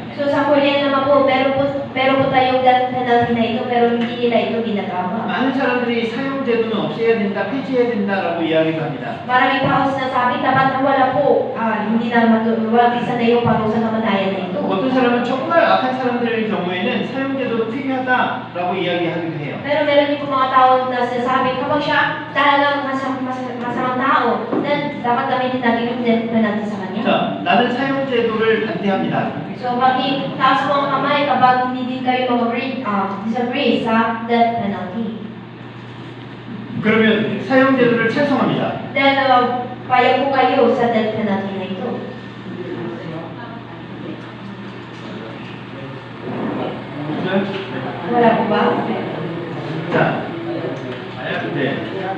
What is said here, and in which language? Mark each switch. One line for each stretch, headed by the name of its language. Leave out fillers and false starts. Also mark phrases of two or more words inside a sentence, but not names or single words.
Filipino: So, sa Korea naman po, meron po tayong
English: death penalty
Filipino: na ito, pero hindi nila ito ginagawa.
Korean: 많은 사람들이 사형제도는 없애야 된다, 폐지해야 된다라고 이야기를 합니다.
Filipino: Maraming tao sinasabi, dapat na wala po, hindi na walang isa na yung parusang kamatayan na ito.
Korean: 어떤 사람은 정말 악한 사람들의 경우에는 사형제도도 필요하다라고 이야기하기도 해요.
Filipino: Pero meron din po mga tao na sinasabi, kapag siya talagang masamang tao, then dapat gamitin natin yung
English: death penalty
Filipino: sa kanya.
Korean: 자, 나는 사형제도를 반대합니다.
Filipino: So, taas mo ang kamay kapag hindi din kayo disagree sa
English: death penalty.
Korean: 그러면 사형제도를 찬성합니다.
Filipino: Then, payag po kayo sa
English: death penalty
Filipino: na ito.
Korean: 네?
Filipino: Wala po ba?
Korean: 자, 네.